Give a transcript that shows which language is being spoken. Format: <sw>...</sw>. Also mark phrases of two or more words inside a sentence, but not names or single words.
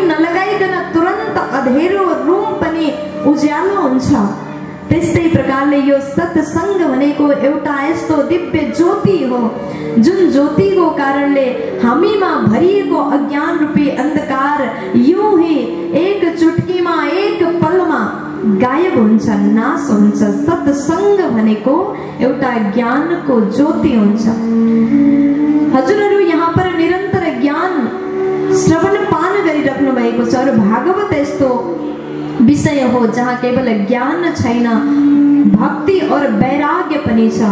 <ne>नलगाइकन तुरन्त अँधेरो रुम पनि उज्यालो हुन्छ, त्यस्तै प्रकारले यो सत्संग भनेको एउटा यस्तो दिव्य ज्योति हो जुन ज्योतिको कारणले हामीमा भरिएको अज्ञान रूपी अन्धकार</ne> <hi>यूं ही</hi> <ne>एक चुटकीमा एक पलमा गायब हुन्छ, नाश हुन्छ। सत्संग भनेको एउटा ज्ञानको ज्योति हुन्छ। हजुरहरू यहाँ पर निरन्तर ज्ञान श्रवण पान गरिराख्नु भएको छ। और भागवत यस्तो विषय हो जहाँ केवल ज्ञान छैन, भक्ति और वैराग्य पनि छ।</ne>